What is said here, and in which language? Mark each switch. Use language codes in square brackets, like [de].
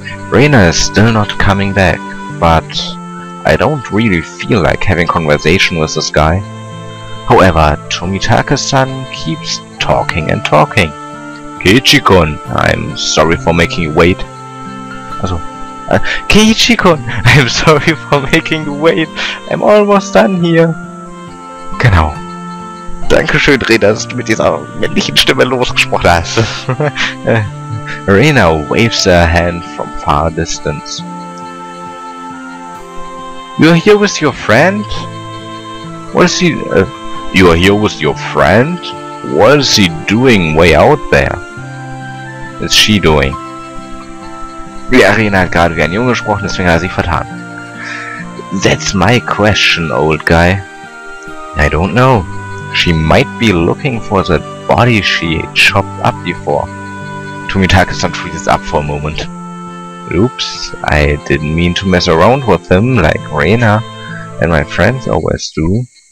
[en] Rena is still not coming back, but I don't really feel like having conversation with this guy. However, Tomitake-san keeps talking and talking. Keiichi-kun, I'm sorry for making you wait. Also, Keiichi-kun, I'm sorry for making you wait. I'm almost done here. [de] Genau. Dankeschön, Rena, dass du mit dieser männlichen Stimme losgesprochen hast. [en] Rena waves her hand from far distance. You're here with your friend? What is he... You are here with your friend? What is he doing way out there? Is she doing? [de] Ja, Rena hat gerade wie ein Junge gesprochen, deswegen hat er sich vertan. [en] That's my question, old guy. I don't know. She might be looking for that body she chopped up before. Tomitake-san freezes up for a moment. Oops, I didn't mean to mess around with him like Rena and my friends always do.